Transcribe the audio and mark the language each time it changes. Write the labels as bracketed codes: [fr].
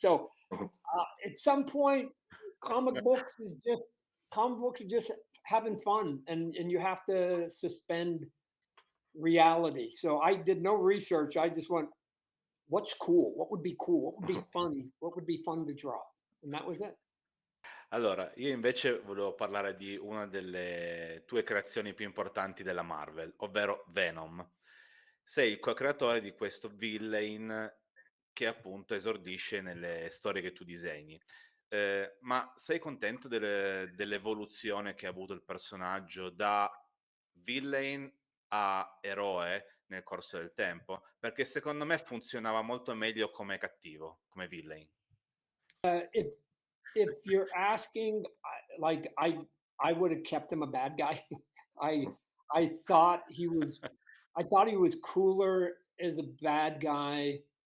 [en] So at some point, comic books are just having fun, and you have to suspend reality. So I did no research. I just went, what's cool? What would be cool? What would be fun? What would be fun to draw? And that was it. [it] Allora, io invece volevo parlare di una delle tue creazioni più importanti della Marvel, ovvero Venom. Sei il co-creatore di questo villain che appunto esordisce nelle storie che tu disegni. Ma sei contento dell'evoluzione che ha avuto il personaggio da villain a eroe nel corso del tempo? Perché secondo me funzionava molto meglio come cattivo, come villain. [en] If you're asking, I would have kept him a bad guy. I I thought he was cooler as a bad guy.